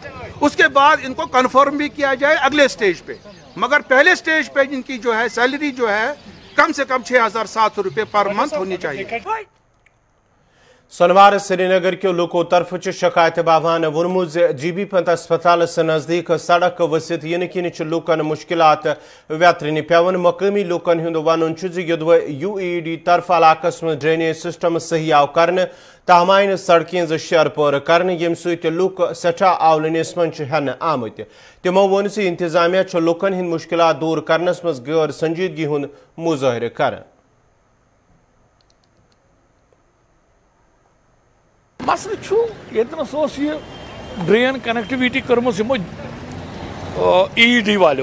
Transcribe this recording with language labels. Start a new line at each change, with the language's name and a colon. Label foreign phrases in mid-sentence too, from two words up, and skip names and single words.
Urdu: اس کے بعد ان کو کنفرم بھی کیا جائے اگلے سٹیج پہ, مگر پہلے سٹیج پہ ان کی جو ہے سیلری جو ہے کم سے کم 6700 روپے
English: per month
Urdu: ہونی چاہیے.
Kashmiri: سونوار سری نگر کے لوکو طرف شکایت باوان ونمت جی بی پنت اسپتال سے نزدیک سڑک وسط ین کن لوکن مشکلات ویترن پیون. مقامی لوکن ہند ون یدو یو ای ڈی طرف علاقس میں
English: drainage system
Kashmiri: صحیح آو کرنے, تاہم آئی سڑکیں شیر پور کرنے, یم ست لوک سٹھا آولنس من ہین آمت. تمو وون انتظامیہ لوکن ہند مشکلات دور کرنس مز غیر سنجیدگی ہند مظاہرہ کران. مسئلہ یتنس یہ
English: drain connectivity
Kashmiri: کرمس ای ڈی والو.